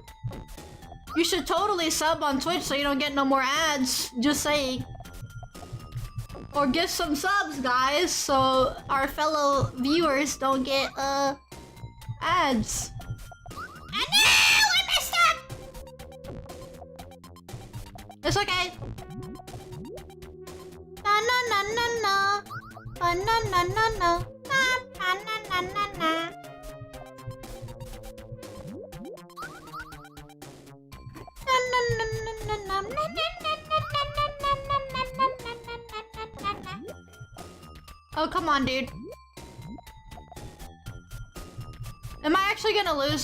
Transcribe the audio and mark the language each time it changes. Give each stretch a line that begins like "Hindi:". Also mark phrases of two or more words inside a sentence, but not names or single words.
English: You should totally sub on Twitch so you don't get no more ads, just saying. Or get some subs, guys, so our fellow viewers don't get ads. I know! I messed up! It's okay. Na-na-na-na-na. Ba-na-na-na-na. Ba-na-na-na-na. Oh, come on, dude. Am I actually gonna lose?